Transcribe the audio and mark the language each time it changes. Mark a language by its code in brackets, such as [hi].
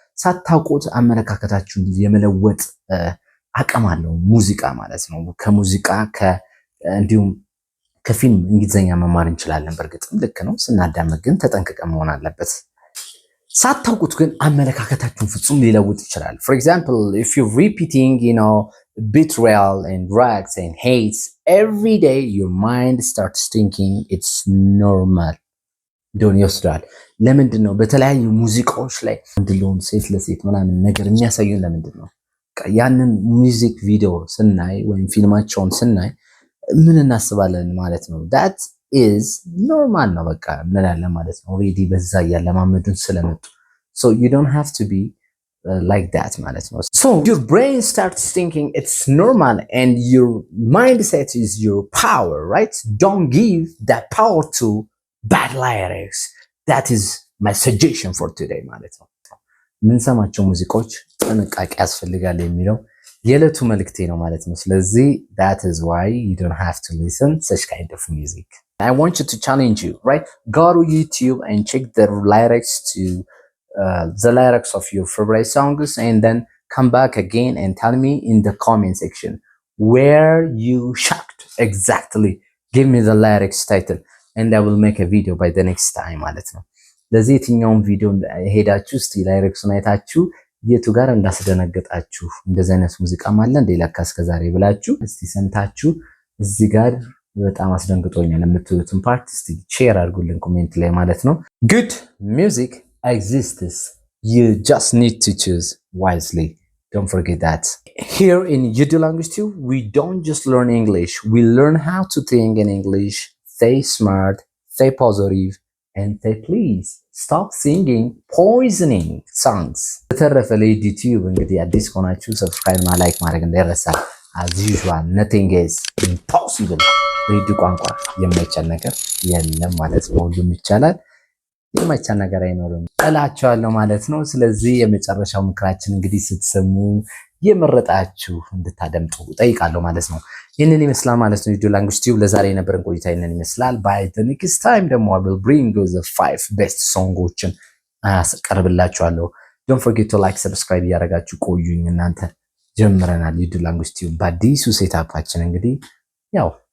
[am] ሳታውቁት አመለካከታችሁን የመለወጥ አቅም አለው ሙዚቃ ማለት ነው። ከሙዚቃ እንዲሁም ከፊልም እንግሊዘኛ መማር እንችላለን። በእርግጥም ልክ ነው። ስናዳምጥ ግን ተጠንቅቀን መሆን አለበት። ሳታውቁት ግን አመለካከታችሁን ፍጹም ሊለውጥ ይችላል። [en] For example, if you're repeating, betrayal and drugs and hates every day, your mind starts thinking it's normal. [am] እንደሆነ ይወስዳል። ለምንድን ነው በተለያዩ ሙዚቃዎች ላይ እንድለውን ሴት ለሴት ምናምን ነገር የሚያሳዩን? ለምንድን ነው ያንን ሙዚክ ቪዲዮ ስናይ ወይም ፊልማቸውን ስናይ ምን እናስባለን ማለት ነው? [en] that is normal [am] ነው በቃ እንላለን ማለት ነው። [en] already [am] በዛ ያለማመዱን ስለመጡ [en] so you don't have to be like that [am] ማለት ነው። [en] so your brain starts thinking it's normal and your mindset is your power, right? Don't give that power to bad lyrics. That is my suggestion for today [am] ማለት ነው። የምንሰማቸው ሙዚቃዎች ጥንቃቄ ያስፈልጋል የሚለው የዕለቱ መልእክቴ ነው ማለት ነው። ስለዚህ [en] that is why you don't have to listen such kind of music. I want you to challenge you, right? Go to YouTube and check the lyrics to the lyrics of your favorite songs and then come back again and tell me in the comment section where you shocked exactly. Give me the lyrics title and I will make a video by the next time [am] ማለት ነው። ለዚህ የትኛውን ቪዲዮ ሄዳችሁ እስቲ ላይሪክሱን አይታችሁ የቱ ጋር እንዳስደነገጣችሁ እንደዚህ አይነት ሙዚቃ ማለ እንደ ለካ እስከዛሬ ብላችሁ እስቲ ሰምታችሁ እዚህ ጋር በጣም አስደንግጦኛል የምትሉትን ፓርት እስቲ ሼር አድርጉልን ኮሜንት ላይ ማለት ነው። [en] Good music exists. You just need to choose wisely. Don't forget that. Here in UD Language Tube, we don't just learn English. We learn how to think in English. Stay smart, stay positive, and say please stop singing poisoning songs. [am] በተረፈ ለዩቲዩብ እንግዲህ አዲስ ከሆናችሁ ሰብስክራይብ እና ላይክ ማድረግ እንዳይረሳ። [en] as usual nothing is impossible. [am] በዩቲዩብ ቋንቋ የማይቻል ነገር የለም ማለት ነው። ሁሉም ይቻላል፣ የማይቻል ነገር አይኖርም እላችኋለሁ ማለት ነው። ስለዚህ የመጨረሻው ምክራችን እንግዲህ ስትሰሙ የመረጣችሁ እንድታደምጡ ጠይቃለሁ ማለት ነው። ይህንን ይመስላል ማለት ነው። UD Language Tube ለዛሬ የነበረን ቆይታ ይህንን ይመስላል። [en] by the next time [am] ደግሞ [en] I will bring you the 5 best [am] songoችን አስቀርብላችኋለሁ። [en] don't forget to like subscribe [am] እያደረጋችሁ ቆዩኝ። እናንተ ጀምረናል UD Language Tube በአዲሱ ሴታፓችን እንግዲህ ያው